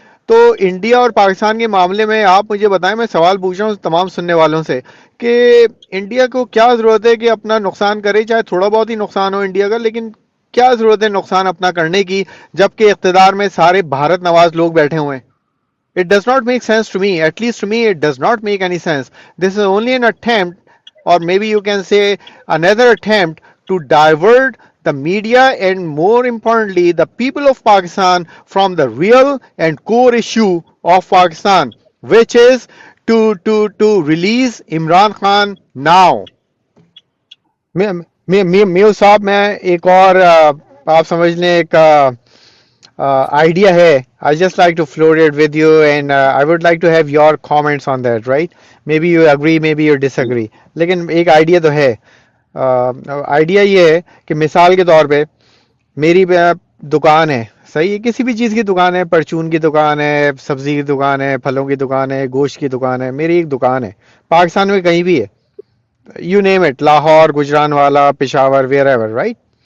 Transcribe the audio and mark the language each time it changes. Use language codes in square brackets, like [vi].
[ur] تو انڈیا اور پاکستان کے معاملے میں آپ مجھے بتائیں، میں سوال پوچھ رہا ہوں تمام سننے والوں سے، کہ انڈیا کو کیا ضرورت ہے کہ اپنا نقصان کرے، چاہے تھوڑا بہت ہی نقصان ہو انڈیا کا، لیکن کیا ضرورت ہے نقصان اپنا کرنے کی جبکہ اقتدار میں سارے بھارت نواز لوگ بیٹھے ہوئے ہیں؟ [en] It does not make sense to me. At least to me, it does not make any sense. This is only an attempt, or maybe you can say another attempt to divert the media and more importantly the people of Pakistan from the real and core issue of Pakistan, which is to release Imran Khan now. [ur] میو صاحب، میں ایک اور آپ سمجھ لیں ایک idea ہے. [en] I just like to float it with you, and I would like to have your comments on that, right? Maybe you agree, maybe you disagree. [ur] لیکن ایک idea تو ہے. idea یہ ہے کہ مثال کے طور پہ میری دکان ہے، صحیح ہے، کسی بھی چیز کی دکان ہے، پرچون کی دکان ہے، سبزی کی دکان ہے، پھلوں کی دکان ہے، گوشت کی دکان ہے، میری ایک دکان ہے پاکستان میں کہیں بھی ہے، [en] you name it, [ur] لاہور، گجران والا، پشاور، ویئر ایور، رائٹ؟